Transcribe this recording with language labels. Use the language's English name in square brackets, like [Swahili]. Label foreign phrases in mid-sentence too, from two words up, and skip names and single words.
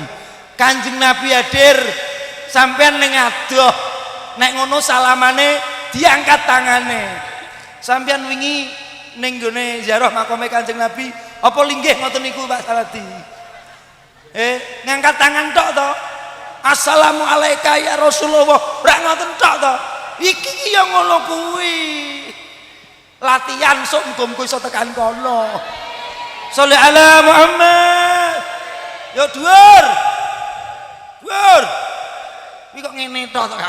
[Javanese] Kanjeng Nabi hadir, sampean ning adoh. Nek ngono salamane diangkat tangane. Sampean wingi ning gone ziarah makame Kanjeng Nabi, apa linggih ngoten niku Pak Saladi? Ngangkat tangan tok to. [Arabic] السلام عليك يا رسول الله. [Javanese] Ora ngoten tok to. Iki ya ngono kuwi. Latihan sok muga-muga iso tekan kono. [Arabic] صل على محمد. [Javanese] Yo dhuwur. Dhuwur. Iki kok ngene tok to, Kang.